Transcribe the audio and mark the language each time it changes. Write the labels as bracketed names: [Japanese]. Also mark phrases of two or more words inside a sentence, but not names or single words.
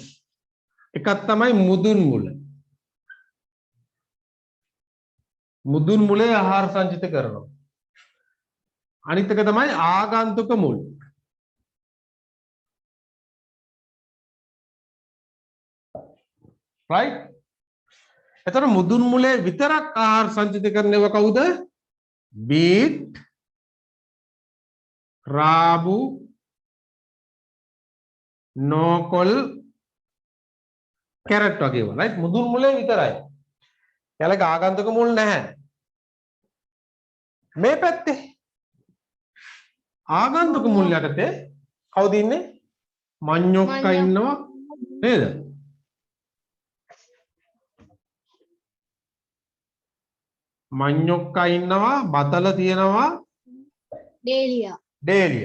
[Sinhala] එකක් තමයි මුදුන් මුල. මුදුන් මුලේ ආහාර සංචිත කරනවා. අනිත් එක තමයි ආගන්තුක මුල්. right? එතකොට මුදුන් මුලේ විතරක් ආහාර සංචිත කරනව කවුද? බීට්, රාබු, නෝකෝල්, carrot වගේ ඒවා. right? මුදුන් මුලේ විතරයි. එයාලගේ ආගන්තුක මුල් නැහැ. මේ පැත්තේ ආගන්තුක මුල් යටතේ කවුද ඉන්නේ? මඤ්ඤොක්කා ඉන්නවා නේද? මඤ්ඤොක්කා ඉන්නවා, බතල තියෙනවා, ඩේලියා.